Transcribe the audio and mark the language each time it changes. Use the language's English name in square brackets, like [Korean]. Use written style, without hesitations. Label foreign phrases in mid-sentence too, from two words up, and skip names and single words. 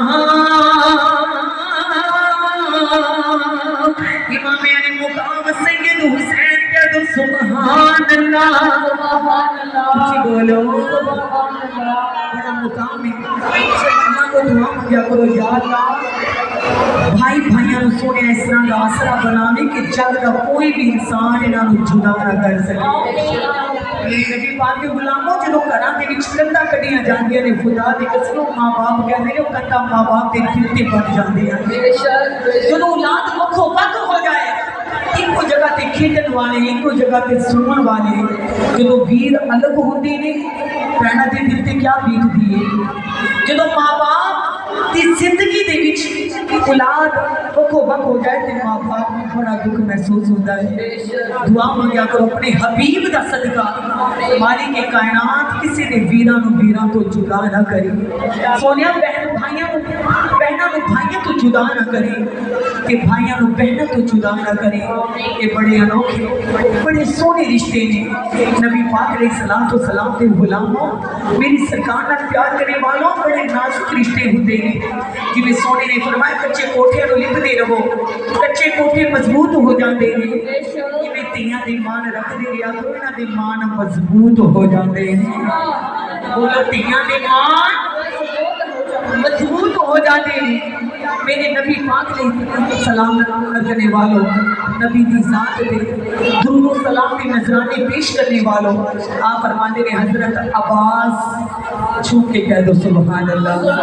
[Urdu] امام علی مقام سید حسین کہہ دو سبحان اللہ اچھی بولو بڑا مقام ہے اللہ [Punjabi] کو دعا مانگیا کرو یا اللہ بھائی بھائیاں سونے [Urdu] اس طرح کا آسرا [Punjabi] بنانے کہ جگ کا کوئی بھی انسان انہاں نوں جدا نہ کر سکے نبی پاک کے غلاموں جدوں گھراں دے وچ کندا کڈیاں جاندیاں نے خدا دی قسم ماں باپ کہندے نے کندا ماں باپ دے دل تے بن جاندے ہیں جدوں اولاد وکھو وکھ ہو جائے ایک جگہ تے کھیڈن والے ایک جگہ تے سون والے جدوں ویر الگ ہوندے نے بہناں دے دل تے کیا بیتدی ہے جدوں ماں باپ دی زندگی دے وچ اولاد وکھو وکھ ہو جائے تے ماں باپ نوں [Urdu] بڑا دکھ محسوس ہوتا ہے [Punjabi] دعا مانگیا کرو اپنے حبیب دا صدقہ مالک کائنات کسی دے ویراں نوں ویراں تو جدا نہ کرے سونیا بہن بھائیاں نوں بھائیاں تو جدا نہ کرے کہ بھائیاں نوں بہناں تو جدا نہ کرے [Urdu] یہ بڑے انوکھے [Punjabi] بڑے سونے رشتے نے نبی پاک علیہ السلام دے غلاموں میری سرکار نال پیار کرنے والوں بڑے نازک رشتے ہوندے نے جویں سونے نے فرمایا کچے کوٹھے نوں لپدے رہو کچے کوٹھے مضبوط ہو جاندے نے جویں تیاں دی مان رکھدے رہیا کرو انہاں دی مان مضبوط ہو جاندے نے بولو تیاں دی مان [Urdu] مضبوط ہو جاتے ہیں میرے نبی پاک علیہ السلام کرنے والوں نبی دی ذات دے درود و سلام کی نذرانے پیش کرنے والوں آپ فرماتے ہیں [Punjabi] حضرت عباس چھو کے [Urdu] کہہ دو سبحان اللہ